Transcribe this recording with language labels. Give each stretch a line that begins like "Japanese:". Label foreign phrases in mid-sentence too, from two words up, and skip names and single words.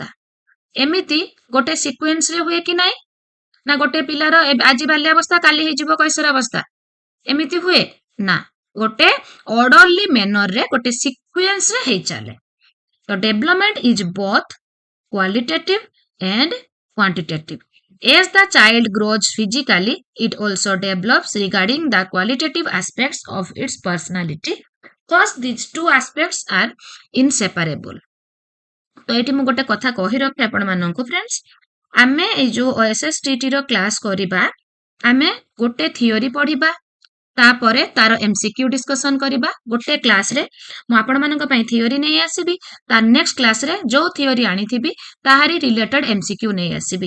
Odia: ଏମିତି ଗୋଟେ ସିକ୍ୱେନ୍ସରେ ହୁଏ କି ନାହିଁ? ନା ଗୋଟେ ପିଲାର ଆଜି ବାଲ୍ୟାବସ୍ଥା କାଲି ହେଇଯିବ କୈଶୋରାବସ୍ଥା, ଏମିତି ହୁଏ ନା. ଗୋଟେ
English: orderly mannerରେ
Odia: ଗୋଟେ ସିକ୍ୱେନ୍ସରେ ହେଇ ଚାଲେ.
English: ତ development is both qualitative and quantitative. As the child grows physically, it also develops regarding the qualitative aspects of its personality. Thus, these two aspects are inseparable.
Odia: ତ ଏଇଠି ମୁଁ ଗୋଟେ କଥା କହି ରଖେ ଆପଣମାନଙ୍କୁ ଫ୍ରେଣ୍ଡସ୍, ଆମେ ଏଇ ଯୋଉ OSSTT ର କ୍ଲାସ୍ କରିବା, ଆମେ ଗୋଟେ ଥିଓରି ପଢିବା, ତାପରେ ତାର
English: MCQ discussion
Odia: କରିବା. ଗୋଟେ କ୍ଲାସରେ ମୁଁ ଆପଣମାନଙ୍କ ପାଇଁ ଥିଓରି ନେଇ ଆସିବି, ତାର
English: next classରେ
Odia: ଯୋଉ ଥିଓରି ଆଣିଥିବି ତାହାରି
English: related MCQ
Odia: ନେଇ ଆସିବି.